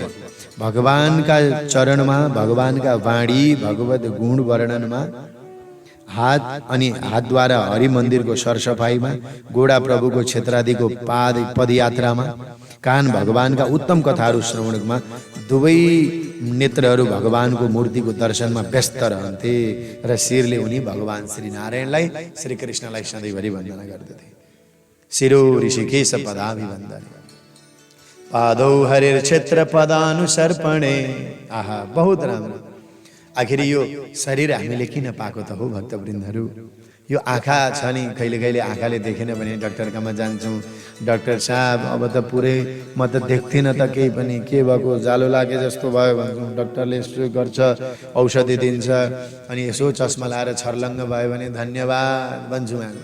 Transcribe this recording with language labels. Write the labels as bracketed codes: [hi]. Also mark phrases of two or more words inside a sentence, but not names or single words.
[ne] भगवानका चरणमा, भगवानका वाणी, भगवत गुण वर्णनमा, हात अनि हातद्वारा हरि मन्दिरको सरसफाइमा, गोडा प्रभुको क्षेत्रादिको पदयात्रामा, कान भगवानका उत्तम कथाहरू श्रवणमा, दुवै नेत्रहरू भगवानको मूर्तिको दर्शनमा व्यस्त रहन्थे र शिरले उनी भगवान श्री नारायणलाई, श्री कृष्णलाई सधैँभरि वन्दना गर्दथे। [sa] शिरो ऋषिकेश पदाभिवन्दने पादौ हरिर क्षेत्र पदानुसर्पणे। [ne] आहा, बहुत राम्रो। आखिर यो शरीर हामीले किन पाएको त हो भक्तवृन्दहरू? यो आँखा छ नि, कहिले कहिले आँखाले देखेन भने डाक्टरकामा जान्छौँ, डाक्टर साहब अब त पुरै म त देख्थिनँ त केही पनि, के भएको, जालो लागे जस्तो भयो भन्छौँ। डाक्टरले यसो गर्छ, औषधि दिन्छ, अनि यसो चस्मा लाएर छर्लङ्ग भयो भने धन्यवाद भन्छौँ हामी।